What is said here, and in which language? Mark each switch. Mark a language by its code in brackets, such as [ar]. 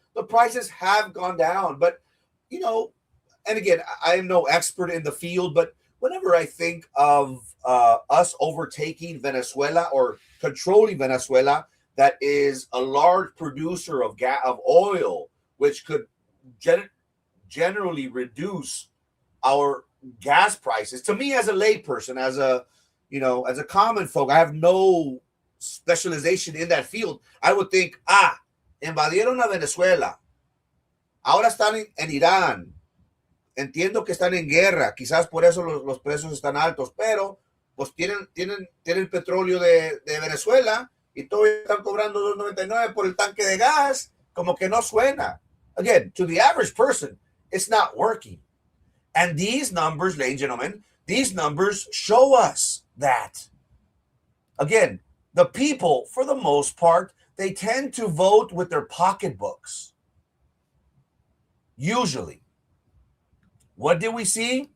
[en] The prices have gone down, but you know, and again, I am no expert in the field, but whenever I think of us overtaking Venezuela or controlling Venezuela, that is a large producer of of oil, which could generally reduce our gas prices. To me, as a layperson, as a common folk, I have no specialization in that field. I would think, [es] invadieron a Venezuela, ahora están en Irán. Entiendo que están en guerra, quizás por eso los precios están altos, pero pues tienen el petróleo de Venezuela y todavía están cobrando $2.99 por el tanque de gas, como que no suena. [en] Again, to the average person, it's not working. And these numbers, ladies and gentlemen, these numbers show us that. Again, the people, for the most part, they tend to vote with their pocketbooks. Usually. What did we see?